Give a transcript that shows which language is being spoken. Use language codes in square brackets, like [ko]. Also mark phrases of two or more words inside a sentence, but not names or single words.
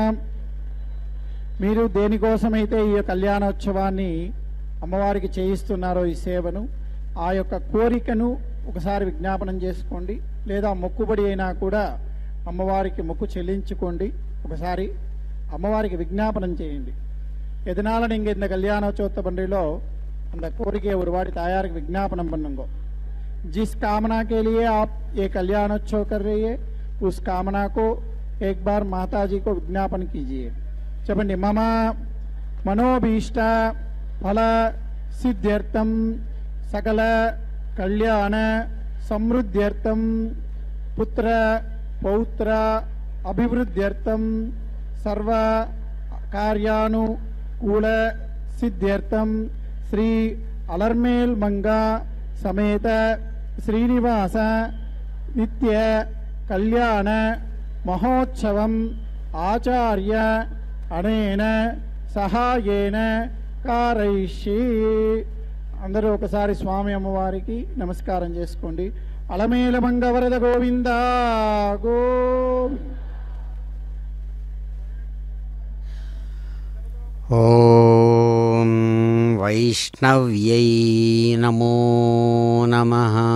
[te] మీరు దేనికోసమైతే ఈ కళ్యాణోత్సవాన్ని అమ్మవారికి చేయిస్తున్నారో ఈ సేవను, ఆ యొక్క కోరికను ఒకసారి విజ్ఞాపనం చేసుకోండి. లేదా మొక్కుబడి అయినా కూడా అమ్మవారికి మొక్కు చెల్లించుకోండి. ఒకసారి అమ్మవారికి విజ్ఞాపనం చేయండి. [ta] எதனால நீங்கள் இந்த கல்யாணோற்சவத்தை பண்ணுறீங்களோ அந்த கோரிக்கையை ஒரு வாட்டி தாயாருக்கு விज्ञापनम பண்ணுங்க. [hi] जिस कामना के लिए आप ये कल्याणोत्सव कर रही है उस कामना को एक बार माता जी को विज्ञापन कीजिए. [te] చెప్పండి. [sa] मम मनोभीष्ट फल सिद्ध्यर्थम सकल कल्याण समृद्ध्यर्थम पुत्र पौत्र अभिवृद्ध्यर्थम सर्व कार्यानुकूल सिद्ध्यर्थम श्री अलर्मेल मंगा समेत श्रीनिवास नित्य कल्याण महोत्सवम आचार्य अनेन सहायेन कारयिष्ये. [te] అందరూ ఒకసారి స్వామి అమ్మవారికి నమస్కారం చేసుకోండి. అలమేల మంగ వరద గోవింద గోవింద. ఓం వైష్ణవ్యై నమో నమః.